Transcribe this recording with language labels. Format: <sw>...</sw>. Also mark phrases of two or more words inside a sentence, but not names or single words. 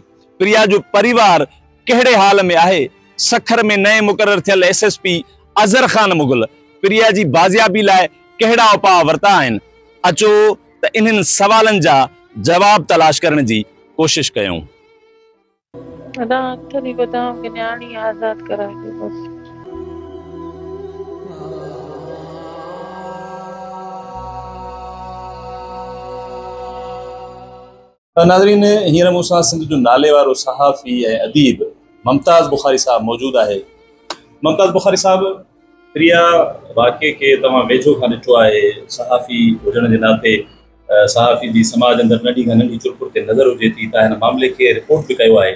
<sd>प्रिया जो परिवार कहिड़े हाल में आहे? सखर में नए मुक़ररु थियल SSP अज़हर ख़ान मुग़ल प्रिया जी बाज़ियाबी लाइ कहिड़ा उपाउ वरिता आहिनि? अचो त इन्हनि सवालनि जा जवाब तलाश करण जी कोशिश कयूं। अदा हथनी बदाम के न्याणी आजाद कराई बस। नाज़रीन, हींअर मूंसां सिंध जो नाले वारो सहाफ़ी ऐं अदीब मुमताज़ बुखारी साहब मौजूदु आहे। मुमताज़ बुखारी साहब, प्रिया वाक़े खे तव्हां वेझो खां ॾिठो आहे, सहाफ़ी हुजण जे नाते सहाफ़ी जी समाज अंदरि नंढी खां नंढी चुरपुर ते नज़र हुजे थी त हिन मामले खे रिपोर्ट बि कयो आहे।</sd>